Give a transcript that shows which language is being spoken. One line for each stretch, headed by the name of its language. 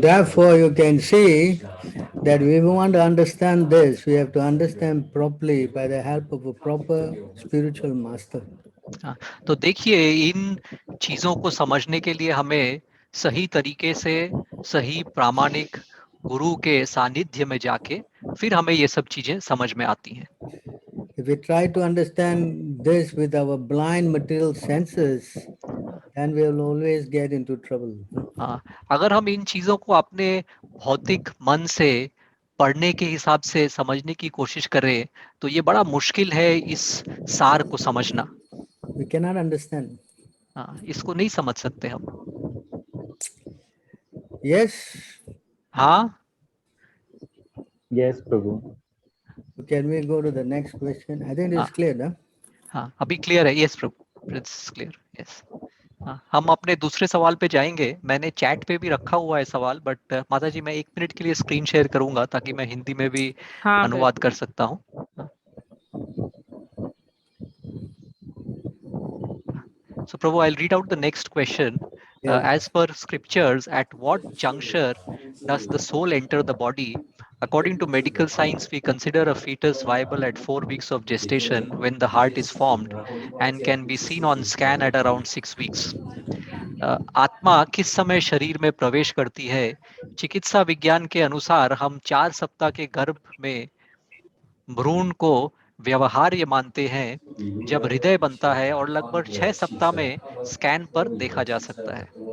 English: therefore you can see that we want to understand this, we have to understand properly by the help of a proper spiritual master.
Hindi: हाँ, तो देखिए इन चीजों को समझने के लिए हमें सही तरीके से सही प्रामाणिक गुरु के सानिध्य में जाके फिर हमें ये सब चीजें समझ में आती हैं।
English: If we try to understand this with our blind material senses, then we will always get into trouble.
Hindi: हाँ, अगर हम इन चीजों को अपने भौतिक मन से पढ़ने के हिसाब से समझने की कोशिश करें तो ये बड़ा मुश्किल है इस सार को समझना।
English: We cannot understand.
Hindi: हाँ, इसको नहीं समझ सकते हम।
English: Yes.
Hindi: हाँ।
English: Yes, Prabhu. Can we go to the next question? I think it's clear, ना?
Hindi: हाँ, अभी क्लियर है।
English: Yes Prabhu, it's clear. Yes.
Hindi: हाँ, हम अपने दूसरे सवाल पे जाएंगे। मैंने चैट पे भी रखा हुआ है सवाल, बट माता जी मैं 1 मिनट के लिए स्क्रीन शेयर करूंगा ताकि मैं हिंदी में भी अनुवाद कर सकता हूँ।
English: So Prabhu, I'll read out the next question. As per scriptures, at what juncture does the soul enter the body? According to medical science, we consider a fetus viable at 4 weeks of gestation when the heart is formed and can be seen on scan at around 6 weeks.
Hindi: आत्मा किस समय शरीर में प्रवेश करती है? चिकित्सा विज्ञान के अनुसार हम 4 सप्ताह के गर्भ में भ्रूण को व्यवहार्य मानते हैं जब हृदय बनता है और लगभग 6 सप्ताह में स्कैन पर देखा जा सकता है।